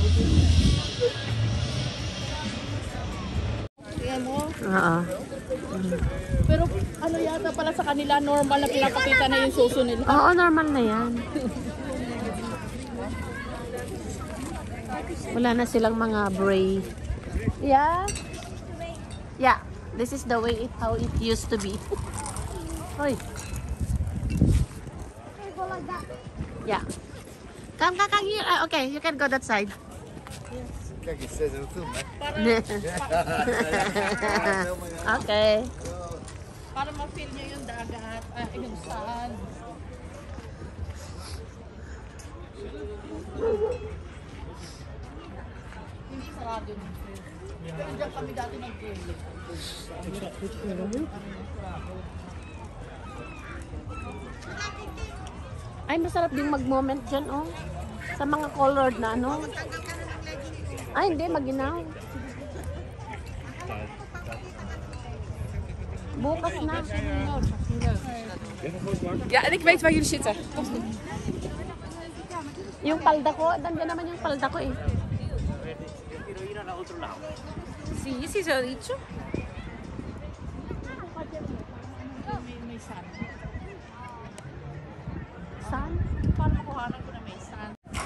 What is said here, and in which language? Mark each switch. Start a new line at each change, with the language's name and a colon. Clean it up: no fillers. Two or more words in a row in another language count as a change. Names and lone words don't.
Filipino: Tingnan mo. Oo. Pero ano yata pala sa kanila, normal na pinapakita na yung suso nila. Oo, normal na yan. Wala na silang mga bray.
English: Yeah? Yeah. This is the way how it used to be. Hoy. Yeah. Come here. Okay, you can go that side. Okay.
Filipino: Para ma-feel nyo yung dagat, yung sand. Hindi sarado ng field. Pero dyan kami dati nag-field. Ay, masarap din mag-moment dyan, oh. Sa mga colored na, ano. Ay, hindi, maginaw. Bukas na.
Dutch: Ja, en ik weet waar jullie zitten.
Filipino: Yung palda ko, nandiyan naman yung palda ko, eh.
Dutch: Zie je, zie zo ietsje?
Filipino: May sand. Saan? Para makuhanan ko na may sand.